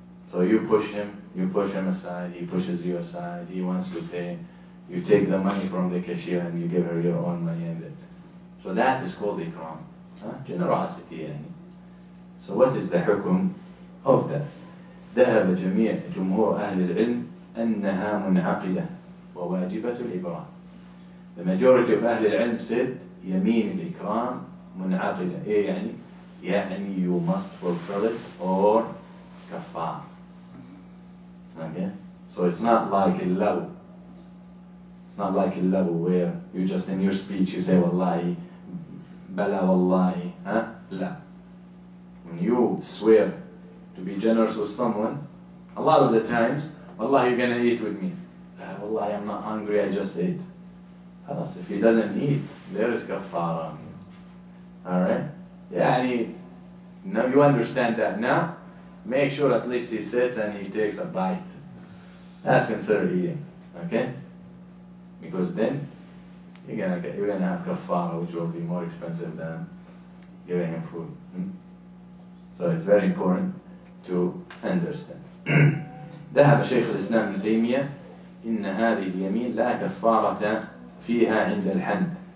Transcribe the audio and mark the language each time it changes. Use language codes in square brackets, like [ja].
[en] So you push him aside, he pushes you aside, he wants to pay. You take the money from the cashier and you give her your own money, and then. So that is called ikram. Generosity. يعني. So what is the hukum of that? [ar] ذهب جمهور أهل العلم أنها منعقدة وواجبة الإبرام. [en] The majority of [ar] أهل العلم [en] said [ar] يمين الإكرام منعقدة. [en] إيه يعني you must fulfill it or kafar. Okay? So it's not like اللغو. It's not like اللغو where you just in your speech you say wallahi, bala wallahi, لا. When you swear to be generous with someone, a lot of the times, wallahi, you're gonna eat with me. Wallahi, I'm not hungry, I just ate. If he doesn't eat, there is kafara. Alright? يعني, now you understand that now? Make sure at least he sits and he takes a bite. That's considered eating. Okay? Because then you're gonna have kafara, which will be more expensive than giving him food. So it's very important to understand. [ar] ذهب شيخ الإسلام ابن تيمية إن هذه اليمين لا كفارة فيها عند الحد.